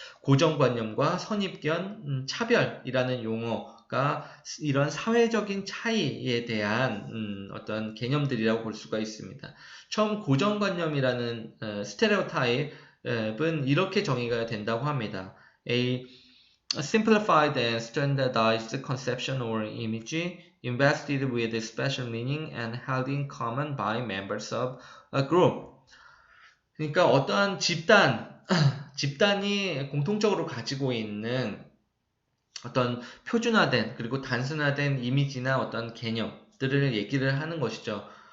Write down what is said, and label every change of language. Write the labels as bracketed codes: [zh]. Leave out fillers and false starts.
[ko] 고정관념과 선입견, 차별이라는 용어가 이런 사회적인 차이에 대한 어떤 개념들이라고 볼 수가 있습니다. 처음 고정관념이라는 스테레오타입은 이렇게 정의가 된다고 합니다. [en] A simplified and standardized conception or image invested with special meaning and held in common by members of a group. [ko] 그러니까 어떠한 집단이 공통적으로 가지고 있는 어떤 표준화된 그리고 단순화된 이미지나 어떤 개념들을 얘기를 하는 것이죠.